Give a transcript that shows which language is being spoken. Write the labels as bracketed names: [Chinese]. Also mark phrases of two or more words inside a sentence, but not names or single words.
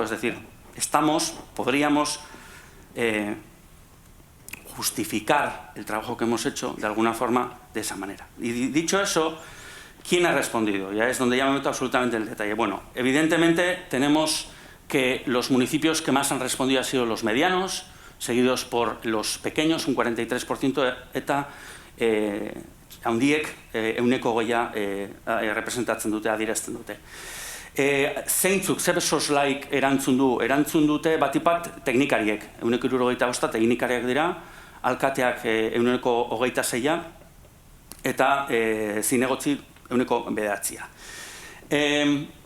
[Spanish] Es decir, podríamos justificar el trabajo que hemos hecho de alguna forma de esa manera. Y dicho eso, ¿quién ha respondido? Ya es donde ya me meto absolutamente en el detalle. Bueno, evidentemente tenemos que los municipios que más han respondido han sido los medianos, seguidos por los pequeños, un 43%, [Basque] eta handiek ehuneko goia representatzen dute, adierazten dute. Zeintzuk, zer soslaik erantzun dute batipat teknikariek, ehuneko 75 teknikariak dira, alkateak ehuneko 26 eta zinegotzi ehuneko 9.